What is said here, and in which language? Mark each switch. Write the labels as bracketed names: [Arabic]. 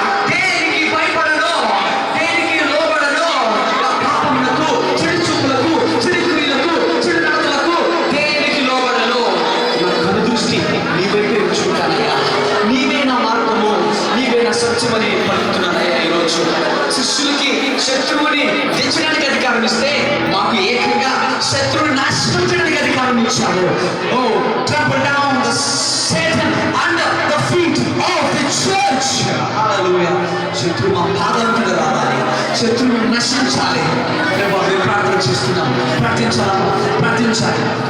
[Telugu] దేనికి భయపడను, దేనికి లోబడను. నా పాపములకు, చెడు చూపులకు, చెడు క్రియలకు, చెడు నడతలకు దేనికి లోబడను. నా కను దృష్టి నీ వైపే ఉంచుకుంటానయ్యా. నీవే నా మార్గము, నీవే నా సత్యమని పలుకుతున్నానయ్యా. ఈరోజు శిష్యులకి శత్రువుని తెచ్చడానికి అధికారం ఇస్తే మాకు ఏకంగా శత్రువుని నాశనం చేయడానికి అధికారం ఇచ్చారు. [English] Oh trample down the Satan under the feet of the church. Hallelujah. [Telugu] శత్రువు మా పాదాల మీద రావాలి, శత్రువుని నశించాలి. ప్రభు మేము ప్రార్థన చేస్తున్నాం. ప్రార్థించాలి.